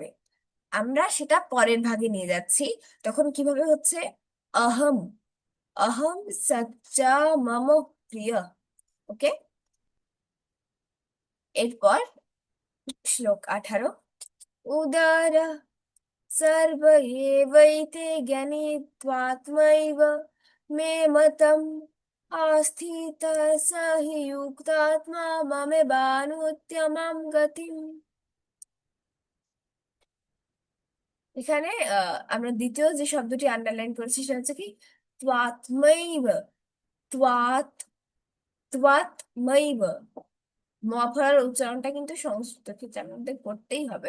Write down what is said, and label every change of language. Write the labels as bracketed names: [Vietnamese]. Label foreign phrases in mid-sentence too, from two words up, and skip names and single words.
[Bangla] আমরা সেটা পরের ভাগে নিয়ে যাচ্ছি। তখন কিভাবে হচ্ছে? [Sanskrit] অহম, অহম সচ্চা মম প্রিয়। [Bangla] ওকে। এরপর শ্লোক 18। [Sanskrit] উদার सर्व एवैते ज्ञानित्वात्मैव मे मतम् आस्थितः स हि युक्तात्मा ममेवानुत्तमां गतिम्। [Bangla] এখানে আমরা দ্বিতীয় যে শব্দটি আন্ডারলাইন করেছি সেটা হচ্ছে কি? [Sanskrit] ত্বাত্মৈব। ত্বাত, ত্বাত্মৈব। [Bangla] ম ফলার উচ্চারণটা কিন্তু সংস্কৃত ক্ষেত্রে আমাদের করতেই হবে।